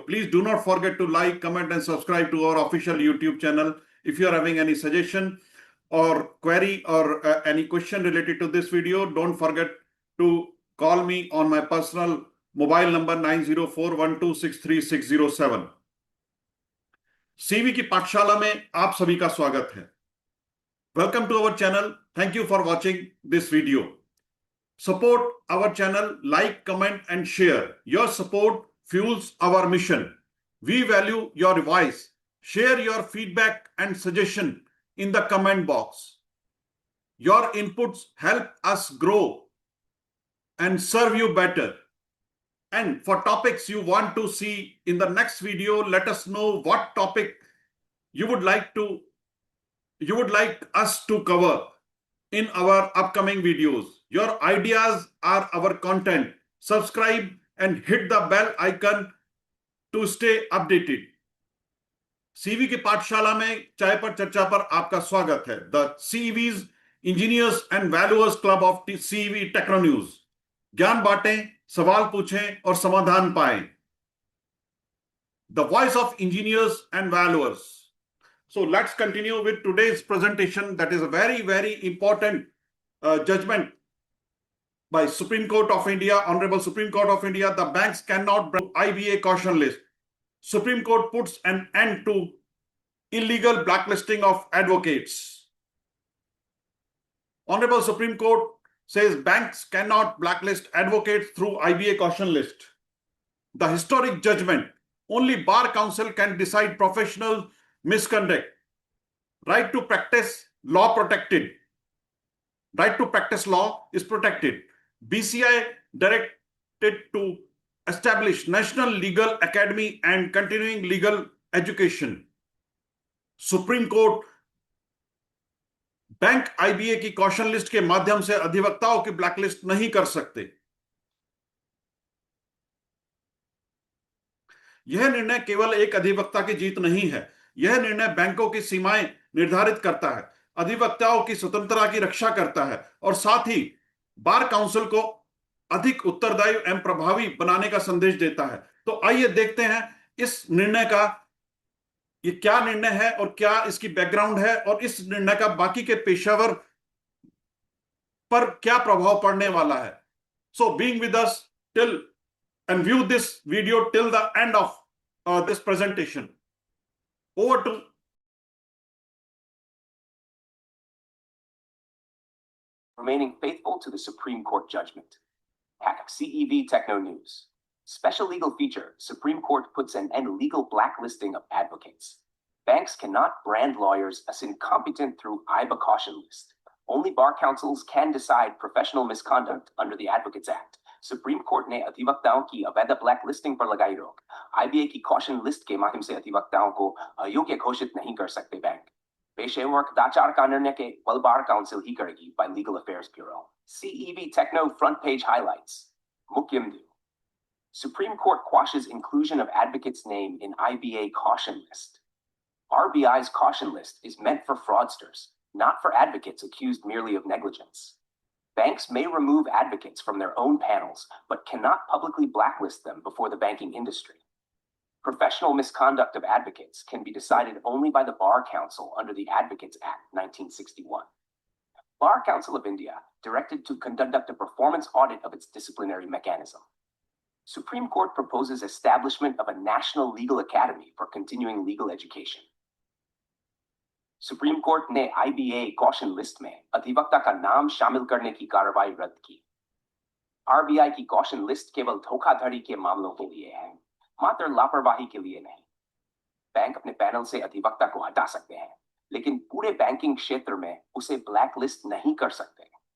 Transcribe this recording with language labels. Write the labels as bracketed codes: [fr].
[en] Please do not forget to like, comment, and subscribe to our official YouTube channel. If you are having any suggestion or query or any question related to this video, don't forget to call me on my personal mobile number 9041263607. [hi] CV की पाठशाला में आप सभी का स्वागत है. [en] Welcome to our channel. Thank you for watching this video. Support our channel, like, comment, and share. Your support fuels our mission. We value your voice. Share your feedback and suggestion in the comment box. Your inputs help us grow and serve you better. And for topics you want to see in the next video, let us know what topic you would like us to cover in our upcoming videos. Your ideas are our content. Subscribe and hit the bell icon to stay updated. [hi] CV की पाठशाला में चाय पर चर्चा पर आपका स्वागत है. [en] The CV's engineers and valuers club of CV techno news. [hi] ज्ञान बांटें, सवाल पूछें और समाधान पाएं. [en] The voice of engineers and valuers. So let's continue with today's presentation. That is a very, very important judgment by Supreme Court of India, Honorable Supreme Court of India. The banks cannot break IBA caution list. Supreme Court puts an end to illegal blacklisting of advocates. Honorable Supreme Court says banks cannot blacklist advocates through IBA caution list. The historic judgment, only Bar Council can decide professional misconduct. Right to practice law protected. Right to practice law is protected. BCI directed to establish National Legal Academy and continuing legal education. [hi] Supreme court bank IBA की caution list के माध्यम से अधिवक्ताओं की blacklist नहीं कर सकते. यह निर्णय केवल एक अधिवक्ता की जीत नहीं है. यह निर्णय बैंकों की सीमाएं निर्धारित करता है, अधिवक्ताओं की स्वतंत्रता की रक्षा करता है और साथ ही बार काउंसिल को अधिक उत्तरदायी एवं प्रभावी बनाने का संदेश देता है. तो आइए देखते हैं इस निर्णय का ये क्या निर्णय है और क्या इसकी बैकग्राउंड है और इस निर्णय का बाकी के पेशेवर पर क्या प्रभाव पड़ने वाला है. [en] So being with us till and view this video till the end of this presentation. Over to remaining faithful to the Supreme Court judgment. CEV Techno News. Special legal feature. Supreme Court puts an end legal blacklisting of advocates. Banks cannot brand lawyers as incompetent through IBA caution list. Only bar councils can decide professional misconduct under the Advocates Act. [hi] Supreme court ने अधिवक्ताओं की अवैध black listing पर लगाई रोक. IBA की caution list के माध्यम से अधिवक्ताओं को अयोग्य घोषित नहीं कर सकते बैंक. पेशेवर कदाचार का निर्णय के बल बार काउंसिल ही करेगी [en] by Legal Affairs Bureau. CEV Techno front page highlights. [hi] मुख्य बिंदु. [en] Supreme Court quashes inclusion of advocates' name in IBA caution list. RBI's caution list is meant for fraudsters, not for advocates accused merely of negligence. Banks may remove advocates from their own panels, but cannot publicly blacklist them before the banking industry. Professional misconduct of advocates can be decided only by the Bar Council under the Advocates Act 1961. Bar Council of India directed to conduct a performance audit of its disciplinary mechanism. Supreme Court proposes establishment of a National Legal Academy for continuing legal education. [hi] Supreme court ने IBA caution list में अधिवक्ता का नाम शामिल करने की कार्रवाई रद्द की. RBI की कॉशन लिस्ट केवल धोखाधड़ी के मामलों के लिए है, मात्र लापरवाही के लिए नहीं. बैंक अपने पैनल से अधिवक्ता को हटा सकते हैं, लेकिन पूरे बैंकिंग क्षेत्र में उसे ब्लैक लिस्ट नहीं कर सकते.